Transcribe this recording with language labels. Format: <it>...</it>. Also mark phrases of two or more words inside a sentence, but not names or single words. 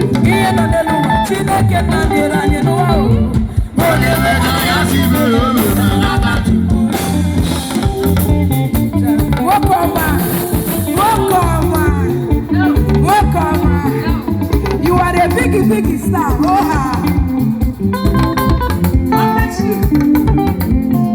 <ig>Ihe nọ n'elu ụwa, Chineke nna nyere anyị n'ụwa o. Onye nwe na ya si n'ụlọ ụlọ na-anabata. Nwoke ọma, nwoke ọma, nwoke ọma.</ig> <en>You are a big, big star. Oh, ha. God bless you.</en>